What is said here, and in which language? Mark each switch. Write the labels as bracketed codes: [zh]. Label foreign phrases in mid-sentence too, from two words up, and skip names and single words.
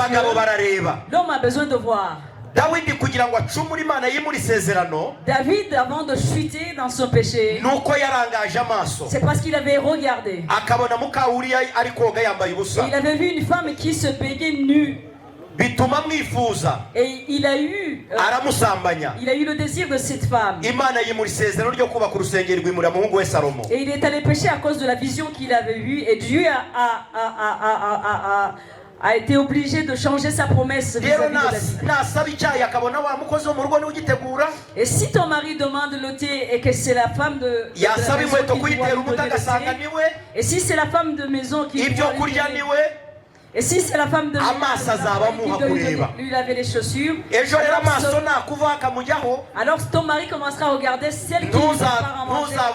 [fr] L'homme a besoin de voir. David, avant de chuter dans son péché, c'est parce qu'il avait regardé. Et il avait vu une femme qui se baignait nue. [rn] bituma mwifuza [fr] Et il a eu [rn] aramusambanya [fr] le désir de cette femme. [rn] Imana yimura isezerano ryo kubaka urusengero rwimura muhungu we Salomo. [fr] Et il est allé pécher à cause de la vision qu'il avait eue et Dieu a été obligé de changer sa promesse vis-à-vis de la vie. Et si ton mari demande le thé et que c'est la femme de la maison qui doit lui donner le thé, et si c'est la femme de maison qui doit lui donner, et si c'est la femme de qui doit lui laver les chaussures, alors ton mari commencera à regarder celle qui lui prépare à manger.